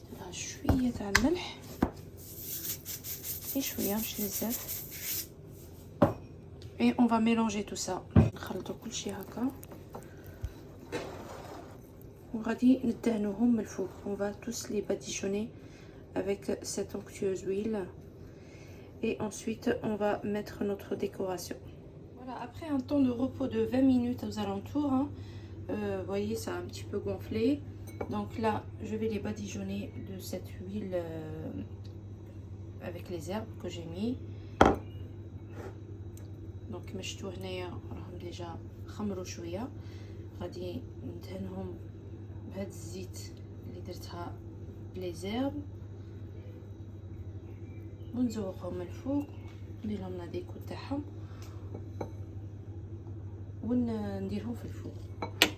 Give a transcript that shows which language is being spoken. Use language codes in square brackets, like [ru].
[ar] شوية تاع الملح شوية مش بزاف [fr] et on va mélanger tout ça. [ar] نخلطوا كل شيء هكا وغادي ندهنوهم من الفوق. [fr] On va tous les badigeonner avec cette onctueuse huile et ensuite on va mettre notre décoration. Voilà, après un temps de repos de 20 minutes aux alentours, hein, vous voyez ça a un petit peu gonflé. Donc là, je vais les badigeonner de cette huile avec les herbes que j'ai mis. [ar] Donc مشتو هنايا راهم ديجا خمروا شويه. غادي ندهنهم بهاد الزيت اللي درتها بلي زيرب ونزوقهم من الفوق، ندير لهم لا ديكو تاعهم ونديرهم في الفوق.